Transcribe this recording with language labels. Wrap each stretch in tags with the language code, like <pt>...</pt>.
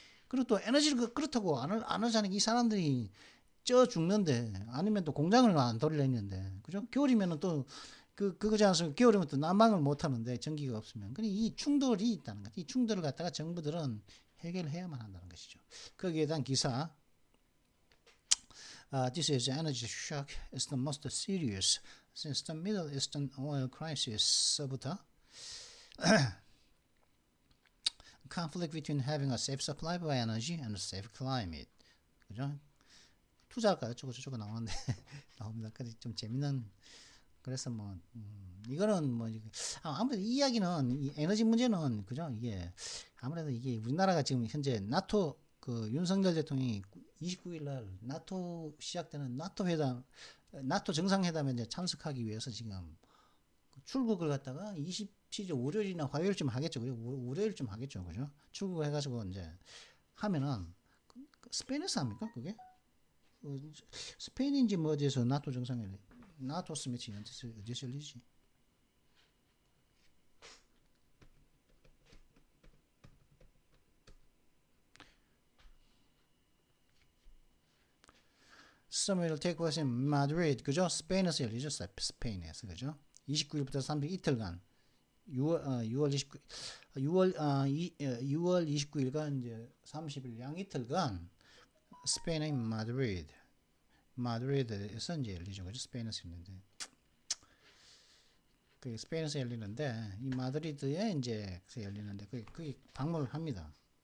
<ko>그리고 또 에너지를 그렇다고 안 하자니 이 사람들이 쪄 죽는데 아니면 또 공장을 안 돌리려는데 그죠? 겨울이면은 또 그거지 않습니까? 겨울이면 또 난방을 못 하는데 전기가 없으면. 그러니 이 충돌이 있다는 것. 이 충돌을 갖다가 정부들은 해결해야만 한다는 것이죠. 거기에 대한 기사.</ko> <en>This is energy shock is the most serious since the Middle Eastern oil crisis</en> <ko>부터</ko> <en>conflict between having a safe supply of energy and a safe climate.</en> <ko>그죠? 투자할까 어쩌고 저쩌고 나오는데 나옵니다. 그래서 좀 재밌는 그래서 뭐 이거는 뭐 아무래도 이 이야기는 이 에너지 문제는 그죠? 이게 아무래도 이게 우리나라가 지금 현재 나토 그 윤석열 대통령이 29일 날 나토 시작되는 나토 회담 나토 정상회담에 이제 참석하기 위해서 지금 출국을 갖다가 27일 월요일이나 화요일쯤 하겠죠. 그죠? 월요일쯤 하겠죠. 그죠? 출국을 해가지고 이제 하면은 스페인에서 합니까? 그게? 스페인인지 뭐 어디서 나토 정상회담 나토 스미치 어디서 열리지?</ko> <en>Summit take place in Madrid.</en> <ko>그죠? 스페인에서 열리죠. 스페인에서 그죠? 29일부터 30일 이틀간 6월 29 6월 29일간 이제 30일 양 이틀간 스페인의 마드리드에서 이제 열리죠. 그죠? 스페인에서 열리는데 그 스페인에서 열리는데 이 마드리드에 이제 열리는데 거기 방문을 합니다.</ko>